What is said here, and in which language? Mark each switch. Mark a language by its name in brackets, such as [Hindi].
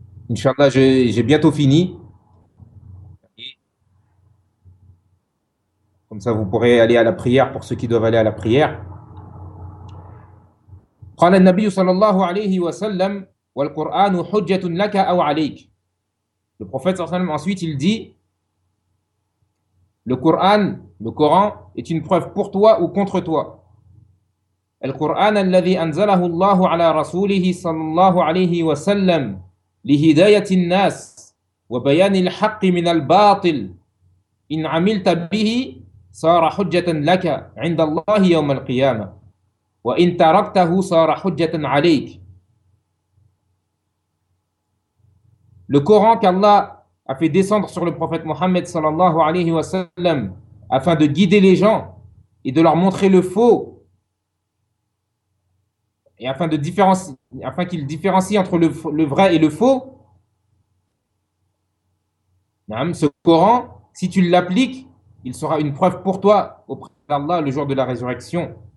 [French] Inch'Allah, j'ai bientôt fini. Comme ça, vous pourrez aller à la prière pour ceux qui doivent aller à la prière. [Arabic] قال النبي صلى الله عليه وسلم والقرآن حجة لك أو عليك. [French] Le prophète [Arabic] صلى الله عليه وسلم [French] ensuite il dit le Coran est une preuve pour toi ou contre toi. [Arabic] القرآن الذي أنزله الله على رسوله صلى الله عليه وسلم لهداية الناس وبيان الحق من الباطل إن عملت به صار حجة لك عند الله يوم القيامة وإن تركته صار حجة عليك. [French] Le Coran qu'Allah a fait descendre sur le prophète Mohammed sallallahu alayhi wa sallam afin de guider les gens et de leur montrer le faux et afin qu'il différencie entre le vrai et le faux, ce Coran, si tu l'appliques, il sera une preuve pour toi auprès d'Allah le jour de la résurrection.